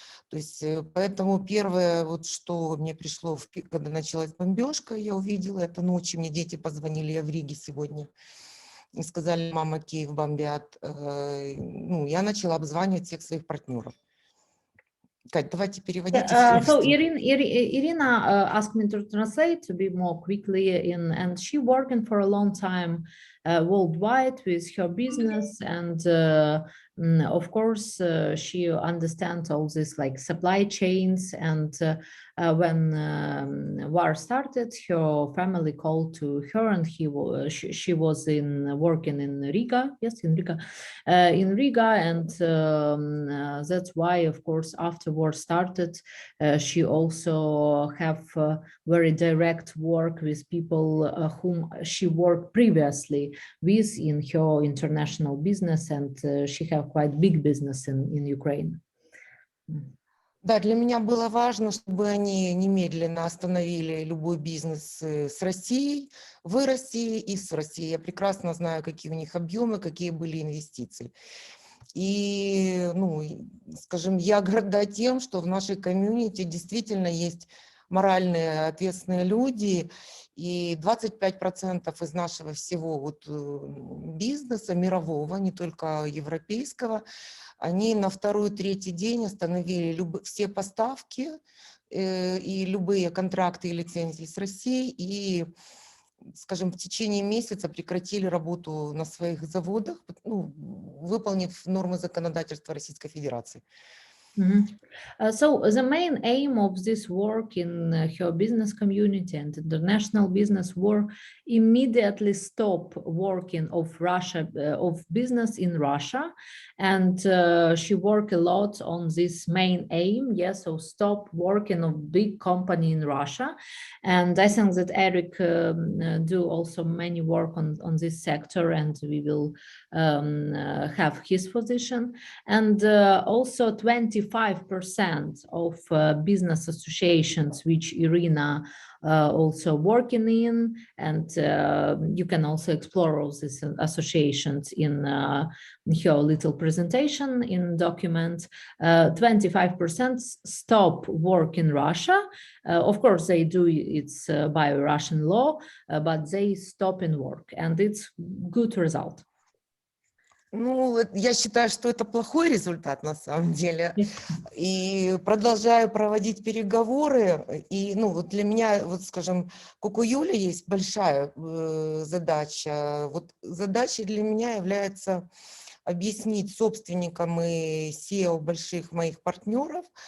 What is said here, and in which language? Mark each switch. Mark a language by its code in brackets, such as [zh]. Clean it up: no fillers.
[ru] То есть, поэтому первое, вот что мне пришло, когда началась бомбежка, я увидела это ночью, мне дети позвонили, я в Риге сегодня, и сказали: мама, Киев бомбят. Ну, я начала обзванивать всех своих партнеров. Кать, давайте переводите. [en] So Irina asked me to translate to be more quickly and she working for a long time worldwide with her business, and of course she understands all this like supply chains, and when war started, her family called to her, and she was working in Riga, in Riga, and that's why, of course, after war started, she also have very direct work with people whom she worked previously with in her international business, and she have quite big business in Ukraine. [ru] Да, для меня было важно, чтобы они немедленно остановили любой бизнес с Россией, в России и с Россией. Я прекрасно знаю, какие у них объемы, какие были инвестиции. И, ну, скажем, я горда тем, что в нашей комьюнити действительно есть моральные, ответственные люди, и 25% из нашего всего вот бизнеса мирового, не только европейского, они на второй-третий день остановили все поставки и любые контракты и лицензии с Россией, и, скажем, в течение месяца прекратили работу на своих заводах, ну, выполнив нормы законодательства Российской Федерации. [en] So the main aim of this work in her business community and international business were immediately stop working of business in Russia, and she worked a lot on this main aim. Yes, so stop working of big company in Russia, and I think that Eric do also many work on this sector, and we will have his position, and also 25% of business associations which Irina also working in, and you can also explore all these associations in her little presentation in document. 25% stop work in Russia. Of course, they do it's by Russian law, but they stop in work, and it's good result. [ru] Ну, я считаю, что это плохой результат на самом деле, и продолжаю проводить переговоры, и, ну, вот для меня, вот, скажем, как у Юли есть большая задача, вот задачей для меня является объяснить собственникам и SEO больших моих партнеров,